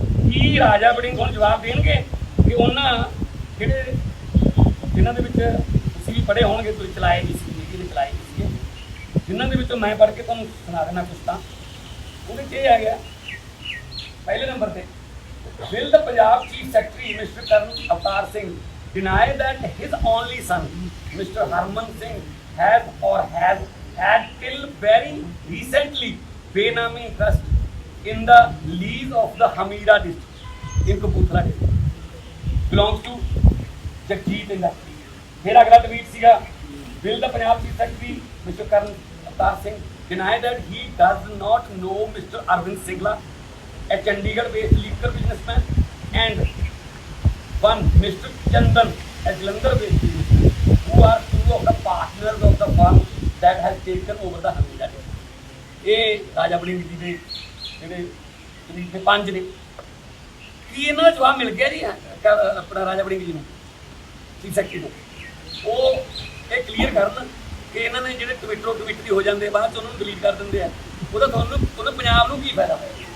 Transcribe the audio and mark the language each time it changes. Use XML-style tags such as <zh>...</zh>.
<pa>ਕੀ ਰਾਜਾ ਵੜਿੰਗ ਹੁਣ ਜਵਾਬ ਦੇਣਗੇ ਕਿ ਉਹਨਾਂ ਜਿਨ੍ਹਾਂ ਦੇ ਵਿੱਚ ਤੁਸੀਂ ਵੀ ਪੜ੍ਹੇ ਹੋਣਗੇ, ਤੁਸੀਂ ਚਲਾਏ ਨਹੀਂ ਸੀ, ਇਹਦੇ ਚਲਾਏ ਨਹੀਂ ਸੀਗੇ, ਜਿਨ੍ਹਾਂ ਦੇ ਵਿੱਚੋਂ ਮੈਂ ਪੜ੍ਹ ਕੇ ਤੁਹਾਨੂੰ ਸੁਣਾ ਦੇਣਾ ਕੁਛ ਤਾਂ, ਉਹਦੇ 'ਚ ਇਹ ਆ ਗਿਆ ਪਹਿਲੇ ਨੰਬਰ ਤੇ,</pa> <en>Will the Punjab Chief Secretary, Mr. Karan Avtar Singh, deny that his only son, Mr. Harman Singh, has had till very recently Benami interest in the lease of the Hamira district in Kapurthala district, belongs to Jagjit Industries.</en> <pa>फिर अगला tweet सीगा,</pa> <en>Will the Punjab Chief Secretary, Mr. Karan Avtar Singh, deny that he does not know Mr. Arvind Singla, a Chandigarh-based liquor businessman, and one Mr. Chandan, a Jalandhar-based businessman, who are 2 of the partners of the firm that has taken over the Hamira district.</en> <hi>ये</hi> <pa>राजा वड़िंग जी ਦੇ ਜਿਹੜੇ ਤਰੀਕ ਦੇ 5 ਨੇ। ਕੀ ਇਹਨਾਂ ਦਾ ਜਵਾਬ ਮਿਲ ਗਿਆ ਜੀ ਆਪਣਾ ਰਾਜਾ ਵੜਿੰਗ ਜੀ ਨੂੰ, ਚੀਫ ਸੈਕਟਰੀ ਨੂੰ? ਉਹ ਇਹ ਕਲੀਅਰ ਕਰਨ ਕਿ ਇਹਨਾਂ ਨੇ ਜਿਹੜੇ ਟਵਿੱਟਰ ਹੋ ਜਾਂਦੇ ਬਾਅਦ 'ਚ ਉਹਨਾਂ ਨੂੰ ਡਿਲੀਟ ਕਰ ਦਿੰਦੇ ਆ, ਉਹਦਾ ਤੁਹਾਨੂੰ ਪੰਜਾਬ ਨੂੰ ਕੀ ਫਾਇਦਾ ਹੋਇਆ?</pa>